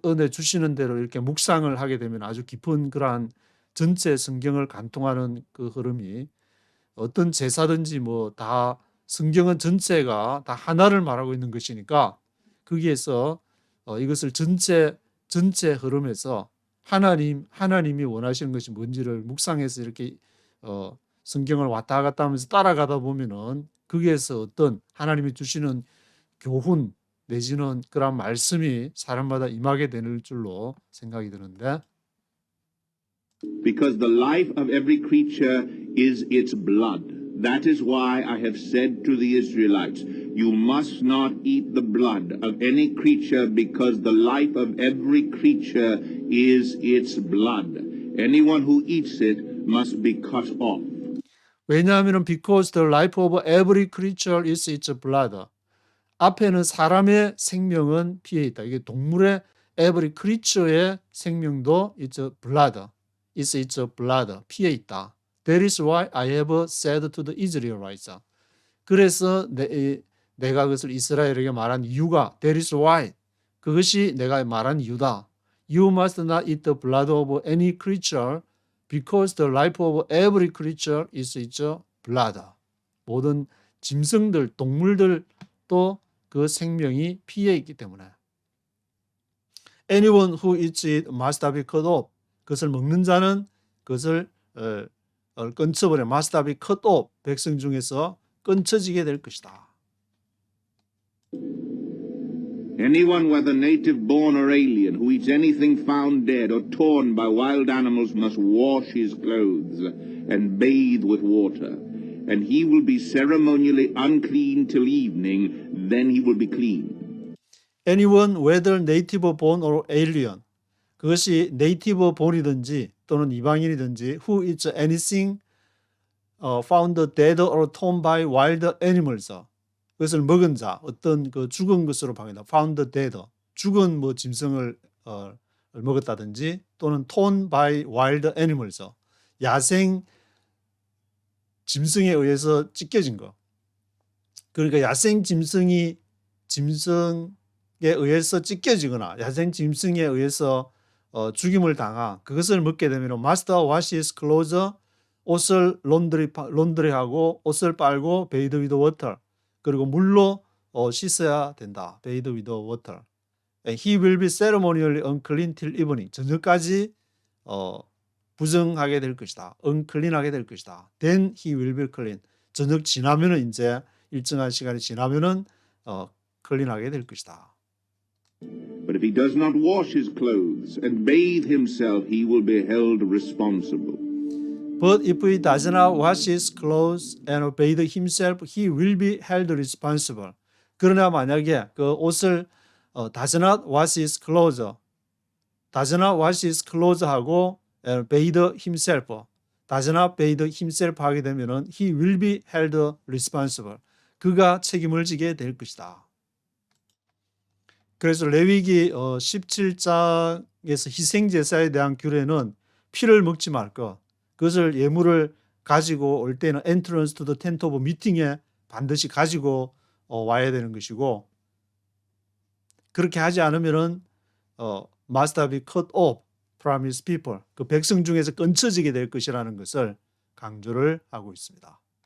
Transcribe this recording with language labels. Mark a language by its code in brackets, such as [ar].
[ko] 주시는 대로 이렇게 묵상을 하게 되면 아주 깊은 그러한 전체 성경을 관통하는 그 흐름이 어떤 제사든지 뭐 다 성경은 전체가 다 하나를 말하고 있는 것이니까 거기에서 이것을 전체 흐름에서 하나님이 원하시는 것이 뭔지를 묵상해서 이렇게 성경을 왔다 갔다 하면서 따라가다 보면은 거기에서 어떤 하나님이 주시는 교훈 내지는 그런 말씀이 사람마다 임하게 되는 줄로 생각이 드는데, [en] Because the life of every creature is its blood. That is why I have said to the Israelites, you must not eat the blood of any creature, because the life of every creature is its blood. Anyone who eats it must be cut off. [ko] 왜냐하면 [en] because the life of every creature is its blood. [ko] 앞에는 사람의 생명은 피에 있다. 이게 동물의 [en] every creature [ko] 의 생명도 [en] its blood. It's its blood. [ko] 피에 있다. [en] That is why I have said to the Israelites. [ko] 그래서 내가 그것을 이스라엘에게 말한 이유가 [en] that is why. [ko] 그것이 내가 말한 이유다. [en] You must not eat the blood of any creature because the life of every creature is its blood. [ko] 모든 짐승들, 동물들도 그 생명이 피에 있기 때문에. [en] Anyone who eats it must be cut off. [ko] 그것을 먹는 자는 그것을 끊쳐버려. [en] must be cut off. [ko] 백성 중에서 끊쳐지게 될 것이다. [en] Anyone, whether native born or alien, who eats anything found dead or torn by wild animals must wash his clothes and bathe with water. And he will be ceremonially unclean till evening, then he will be clean. Anyone, whether native born or alien, [ko] 그것이 네이티브 본이든지 또는 이방인이든지 [en] who eats anything found dead or torn by wild animals, [ko] 그것을 먹은 자, 어떤 그 죽은 것으로 방해다. [en] found dead, [ko] 죽은 뭐 짐승을 먹었다든지 또는 [en] torn by wild animals, [ko] 야생 짐승에 의해서 찢겨진 거. 그러니까 야생 짐승에 의해서 찢겨지거나 야생 짐승에 의해서 죽임을 당한 그것을 먹게 되면 [en] must wash his clothes, [ko] 옷을 론드리하고 옷을 빨고 [en] bathe with water, [ko] 그리고 물로 씻어야 된다. [en] bathe with water. And he will be ceremonially unclean till evening. [ko] 저녁까지 부정하게 될 것이다. unclean하게 될 것이다. [en] Then he will be clean. [ko] 저녁 지나면은 이제 일정한 시간이 지나면은 클린하게 될 것이다. [en] But if he does not wash his clothes and bathe himself, he will be held responsible. But if he does not wash his clothes and bathe himself, he will be held responsible. [ko] 그러나 만약에 그 옷을 [en] does not wash his clothes, does not wash his clothes 하고 bathe himself, does not bathe himself [ko] 하게 되면은 [en] he will be held responsible. [ko] 그가 책임을 지게 될 것이다. 그래서 레위기 17장에서 희생제사에 대한 규례는 피를 먹지 말 것, 그것을 예물을 가지고 올 때는 [en] entrance to the tent of meeting [ko] 에 반드시 가지고 와야 되는 것이고, 그렇게 하지 않으면은 [en] must be cut off from his people, [ko] 그 백성 중에서 끊쳐지게 될 것이라는 것을 강조를 하고 있습니다.